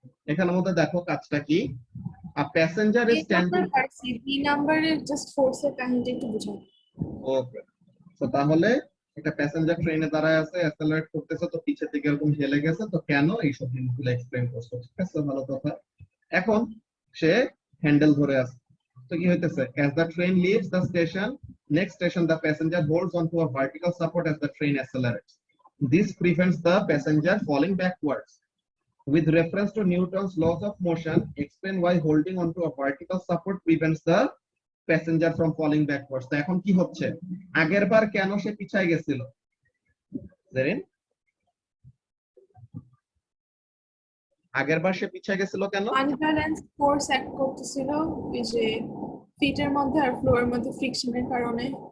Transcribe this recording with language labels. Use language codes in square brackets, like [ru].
[bn] এখানের মধ্যে দেখো কাজটা কি, [en] A passenger is standing. [bn] পারছি, বি নাম্বারের জাস্ট ফোর্সের কাহিনীটা একটু বুঝাও। ওকে, তো তাহলে একটা প্যাসেঞ্জার ট্রেনে দাঁড়ায় আছে, অ্যাক্সেলারেট করতেছে, তো পিছের দিকে এরকম হেলে গেছে, তো কেন এইসব জিনিসগুলো এক্সপ্লেইন করছে। ঠিক আছে, ভালো কথা। এখন সে হ্যান্ডেল ধরে আছে, তো কি হইতেছে, [en] as the train leaves the station, next station the passenger holds onto a vertical support as the train accelerates. This prevents the passenger falling backwards. With reference to Newton's laws of motion, explain why holding onto a vertical support prevents the passenger from falling backwards. [bn] তো এখন কি হচ্ছে, আগের বার কেন সে পিছায় গেছিল, জেরিন? আগের বার সে পিছায় গেছিল কেন? আনব্যালেন্স ফোর্স অ্যাক্ট করতেছিল এই যে ফিটের মধ্যে আর ফ্লোরের মধ্যে ফ্রিকশনের কারণে।